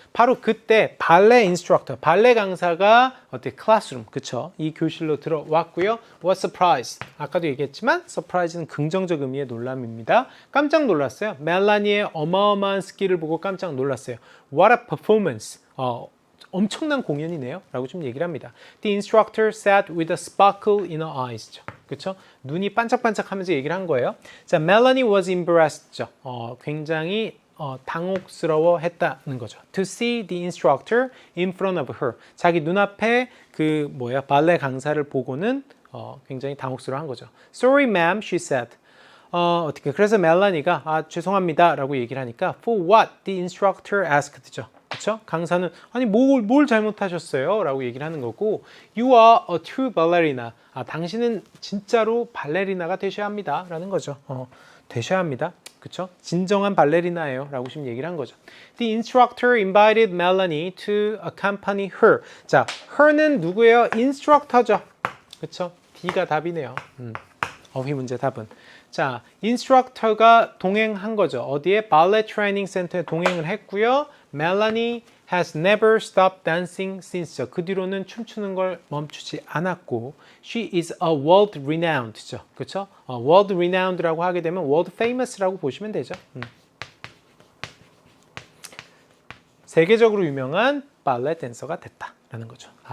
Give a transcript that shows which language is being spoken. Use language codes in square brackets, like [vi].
[ko] 바로 그때 발레 인스트럭터, 발레 강사가 어떻게 클래스룸, 그쵸? 이 교실로 들어왔고요. [en] What surprise? [ko] 아까도 얘기했지만 surprise는 긍정적 의미의 놀람입니다. 깜짝 놀랐어요. 멜라니의 어마어마한 스킬을 보고 깜짝 놀랐어요. [en] What a performance! [ko] 엄청난 공연이네요. 라고 좀 얘기를 합니다. [en] The instructor sat with a sparkle in her eyes. [ko] 그쵸? 눈이 반짝반짝 하면서 얘기를 한 거예요. [en] 자, Melanie was embarrassed. [ko] 굉장히 당혹스러워 했다는 거죠. [en] To see the instructor in front of her. [ko] 자기 눈앞에 발레 강사를 보고는 굉장히 당혹스러워한 거죠. [en] Sorry, ma'am, she said. [ko] 그래서 멜라니가 죄송합니다 라고 얘기를 하니까 [en] For what? The instructor asked죠. 그렇죠? [ko] 강사는 아니 뭘 잘못하셨어요? 라고 얘기를 하는 거고 [en] You are a true ballerina. [ko] 당신은 진짜로 발레리나가 되셔야 합니다. 라는 거죠. 되셔야 합니다. 그렇죠? 진정한 발레리나예요. 라고 지금 얘기를 한 거죠. [en] The instructor invited Melanie to accompany her. [ko] 자, her는 누구예요? instructor죠. 그렇죠? D가 답이네요. 어휘 문제 답은. 자, 인스트럭터가 동행한 거죠. 어디에? 발레 트레이닝 센터에 동행을 했고요. [en] Melanie has never stopped dancing since. [ko] 그 뒤로는 춤추는 걸 멈추지 않았고 [en] She is a world renowned [ko] 죠. 그렇죠? world renowned라고 하게 되면 [en] world famous [ko] 라고 보시면 되죠. 세계적으로 유명한 발레 댄서가 됐다라는 거죠.